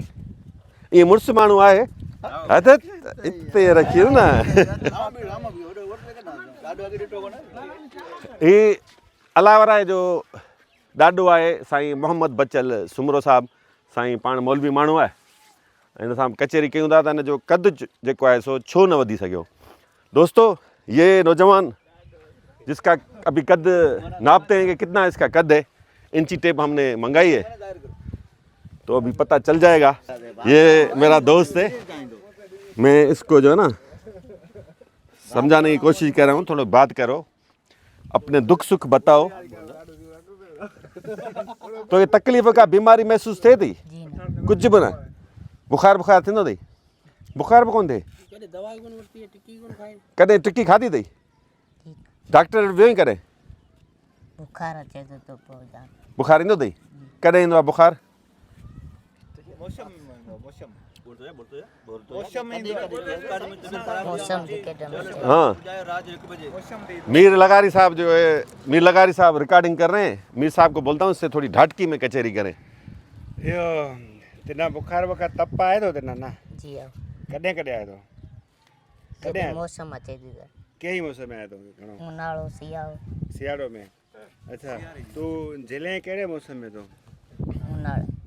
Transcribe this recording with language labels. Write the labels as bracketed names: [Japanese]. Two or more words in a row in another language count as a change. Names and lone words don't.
[Sindhi] ईअं मुड़ुसु माण्हू आहे हथ हिते रखियो न। ही अलावराए जो ॾाॾो आहे साईं मोहम्मद बचल सुमरो साहिबु। साईं पाण मौलवी माण्हू आहे, हिन सां कचहरी कयूं था त हिन जो कद जेको आहे सो छो न वधी सघियो। [Urdu] دوستو، یہ نوجوان جس کا ابھی قد ناپتے ہیں کہ کتنا اس کا قد ہے، انچی ٹیپ ہم نے منگائی ہے تو ابھی پتا چل جائے گا. یہ میرا دوست ہے، میں اس کو جو ہے نا سمجھانے کی کوشش کر رہا ہوں، تھوڑا بات کرو، اپنے دکھ سکھ بتاؤ. تو یہ تکلیف کا بیماری محسوس تھے تھی? جی نا کچھ بھی نا? [Sindhi] बुखार थींदो अथई? बुखार बि कोन थिए? कॾहिं टिकी खाधी अथई? डॉक्टर वटि वियो ई कॾहिं? बुखार अचे तो पोइ जान बुखार ईंदो अथई? कॾहिं ईंदो आहे बुखार? मौसम जी केॾो [Urdu] ہاں، میر لگاری صاحب جو ہے، میر لگاری صاحب ریکارڈنگ کر رہے ہیں. میر صاحب کو بولتا ہوں اس سے تھوڑی ڈھاٹکی میں کچہری کریں. [Sindhi] इहो तिना बुखार वुखार तप आहे थो तिना न? जी हा कॾहिं कॾहिं आहे थो? कॾहिं केॾो आहे? मौसम अचे थी त कहिड़ी मौसम में आहे थो? घणो उन्हाळो सियाळो सियाड़ो में? अच्छा, तूं झिले कहिड़े मौसम में थो? उन्हाळो